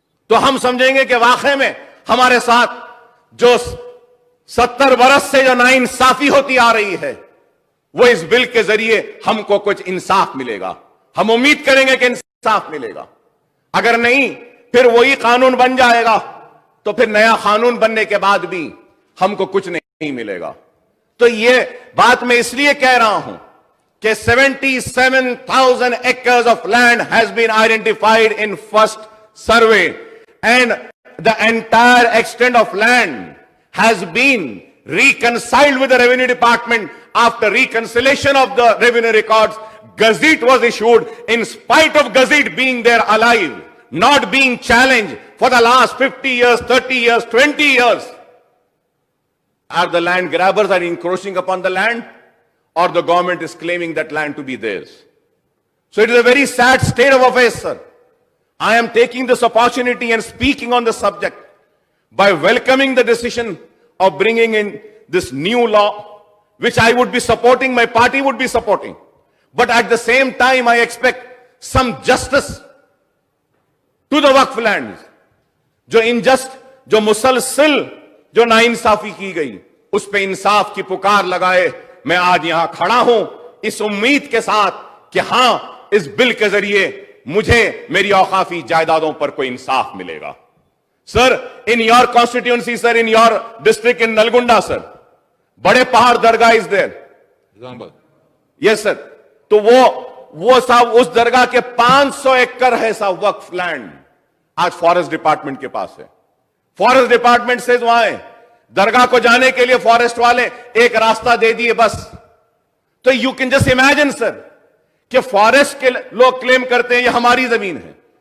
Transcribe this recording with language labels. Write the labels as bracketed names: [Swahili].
[Urdu] تو ہم سمجھیں گے کہ واقعے میں ہمارے ساتھ جو 70 برس سے جو ناانصافی ہوتی آ رہی ہے، وہ اس بل کے ذریعے ہم کو کچھ انصاف ملے گا. ہم امید کریں گے کہ انصاف ملے گا. اگر نہیں پھر وہی قانون بن جائے گا، تو پھر نیا قانون بننے کے بعد بھی ہم کو کچھ نہیں ملے گا. تو یہ بات میں اس لیے کہہ رہا ہوں کہ [English] 77,000 acres of land has been identified in first survey, and the entire extent of land has been reconciled with the Revenue Department. After reconciliation of the revenue records, gazette was issued. In spite of gazette being there alive, not being challenged for the last 50 years, 30 years, 20 years, are the land grabbers are encroaching upon the land, or the government is claiming that land to be theirs. So it is a very sad state of affairs, sir. I am taking this opportunity and speaking on the subject by welcoming the decision of bringing in this new law, which I would be supporting, my party would be supporting. But at the same time, I expect some justice to the waqf lands. [Urdu] جو ingest, جو مسلسل جو ناانصافی کی گئی، اس پہ انصاف کی پکار لگائے میں آج یہاں کھڑا ہوں، اس امید کے ساتھ کہ ہاں اس بل کے ذریعے مجھے میری اوقافی جائیدادوں پر کوئی انصاف ملے گا. [English] Sir, in your constituency, sir, in your district in Nalgonda, sir, Bade Pahad Dargah is there. Yes, sir. [Urdu] تو وہ صاحب اس درگاہ کے 500 ایکڑ ہے صاحب وقف لینڈ، آج فارسٹ ڈپارٹمنٹ کے پاس ہے. فارسٹ ڈپارٹمنٹ سے وہاں ہے، درگاہ کو جانے کے لیے فارسٹ والے ایک راستہ دے دیے بس. تو [English] you can just imagine [Urdu] سر کہ فارسٹ کے لوگ کلیم کرتے ہیں یہ ہماری زمین ہے.